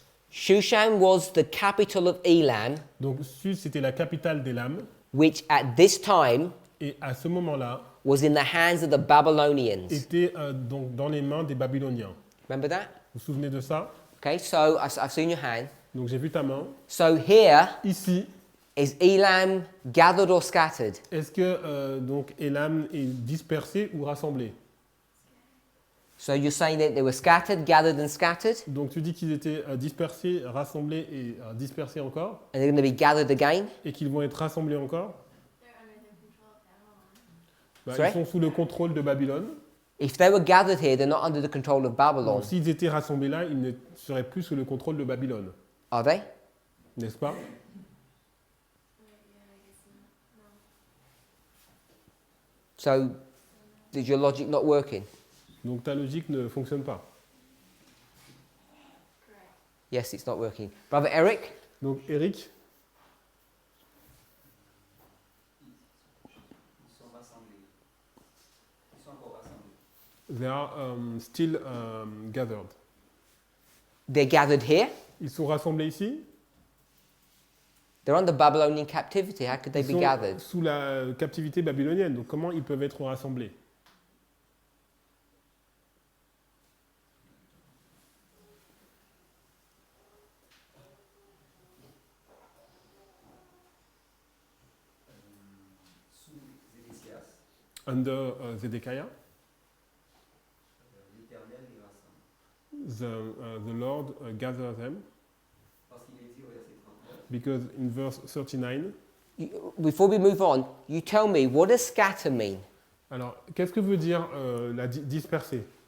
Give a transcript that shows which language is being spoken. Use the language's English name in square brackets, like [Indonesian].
[English] Shushan was the capital of Elam, [French] Donc Sud, c'était la capitale d'Elam. [English] which at this time [French] Et à ce moment-là, [English] was in the hands of the Babylonians. [French] était donc dans les mains des Babyloniens. [English] Remember that? [French] Vous vous souvenez de ça? [English] Okay, so I've seen your hand. [French] Donc j'ai vu ta main. [English] So here, [French] Ici, [English] is Elam gathered or scattered? [French] est-ce que donc Elam est dispersé ou rassemblé? [English] So you're saying that they were scattered, gathered and scattered, [French] Donc tu dis qu'ils étaient dispersés, rassemblés et dispersés encore, [English] and they're going to be gathered again? [French] et qu'ils vont être rassemblés encore. [English] They're under the control of Babylon. [French] Bah, [English] Sorry? [French] ils sont sous le contrôle de Babylone. [English] If they were gathered here, they're not under the control of Babylon, [French] Donc s'ils étaient rassemblés là, ils ne seraient plus sous le contrôle de Babylone. [English] are they? [French] N'est-ce pas? [English] Yeah, I guess not. No. So, is your logic not working? [French] Donc ta logique ne fonctionne pas. [English] Correct. Yes, it's not working. Brother Eric? [French] Donc Eric, Ils sont rassemblés. Ils sont encore rassemblés. [English] they are still gathered. They're gathered here? [French] Ils sont rassemblés ici. [English] They're under Babylonian captivity. How could they [French] Ils [English] be [French] sont [English] gathered? [French] sous la captivité babylonienne. Donc comment ils peuvent être rassemblés? Sous Ézéchias, [English] Under Zedekiah, [French] l'Éternel les rassemble. [English] the Lord gathered them. [French] Parce qu'il est dit au verset 39, [English] Because in verse 39, Before we move on, you tell me, what does scatter mean? [French] alors qu'est-ce que veut dire la disperser?